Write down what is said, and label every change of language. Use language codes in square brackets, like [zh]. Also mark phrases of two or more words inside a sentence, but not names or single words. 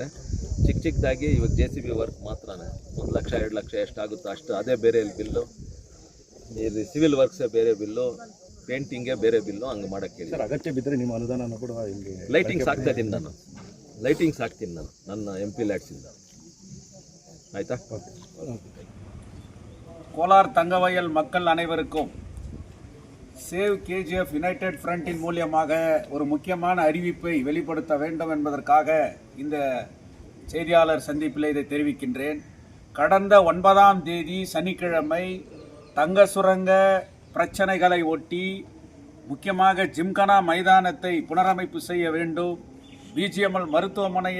[kn] ಚಿಕ್ಕದಾಗಿ ಇವಾಗ JCB ವರ್ಕ್ ಮಾತ್ರ 1 ಲಕ್ಷ 2 ಲಕ್ಷ ಎಷ್ಟಾಗುತ್ತೋ ಅಷ್ಟು, ಅದೇ ಬೇರೆ ಬಿಲ್ಲು. ಈ [en] civil works [kn] ಬೇರೆ ಬಿಲ್ಲು. ಪೇಂಟಿಂಗ್ಗೆ ಬೇರೆ ಬಿಲ್ಲು ಹಂಗೆ ಮಾಡೋಕ್ಕೆ ಹೇಳಿ. ಸರ್ ಅಗತ್ಯ ಬಿದ್ದರೆ ನಿಮ್ಮ ಅನುದಾನ ಕೂಡ ಇಲ್ಲಿ ಲೈಟಿಂಗ್ಸ್ ಹಾಕ್ತಾ ಇದ್ದೀನಿ ನಾನು, ಲೈಟಿಂಗ್ಸ್ ಹಾಕ್ತೀನಿ ನಾನು ನನ್ನ MP ಲ್ಯಾಡ್ಸಿಂದ. ಆಯಿತಾ? [ta] கோலார் தங்கவயல் மக்கள் அனைவருக்கும் சேவ் KGF யுனைடெட் ஃப்ரண்டின் மூலியமாக ஒரு முக்கியமான அறிவிப்பை வெளிப்படுத்த வேண்டும் என்பதற்காக இந்த செய்தியாளர் சந்திப்பில் இதை தெரிவிக்கின்றேன். கடந்த 9ஆம் தேதி சனிக்கிழமை தங்க சுரங்க பிரச்சனைகளை ஒட்டி முக்கியமாக ஜிம்கானா மைதானத்தை புனரமைப்பு செய்ய வேண்டும், BGML மருத்துவமனையை